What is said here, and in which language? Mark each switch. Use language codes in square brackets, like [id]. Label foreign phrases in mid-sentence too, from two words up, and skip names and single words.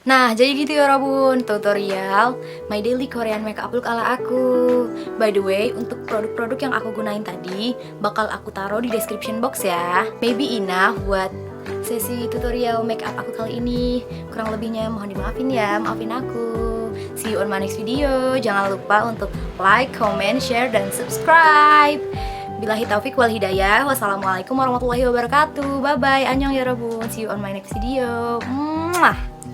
[id] Nah, jadi gitu ya Robun, tutorial [en] my daily Korean makeup look [id] ala aku. [en] By the way, [id] untuk produk-produk yang aku gunain tadi bakal aku taruh di [en] description box [id] ya. [en] Maybe enough [id] buat sesi tutorial makeup aku kali ini. Kurang lebihnya mohon dimaafin ya, maafin aku. [en] See you on my next video. [id] Jangan lupa untuk [en] like, comment, share, [id] dan subscribe. [ar] بالله التوفيق والهداية. والسلام عليكم ورحمة الله وبركاته. [en] Bye bye. [ko] 안녕 여러분. [en] See you on my next video. Mwah.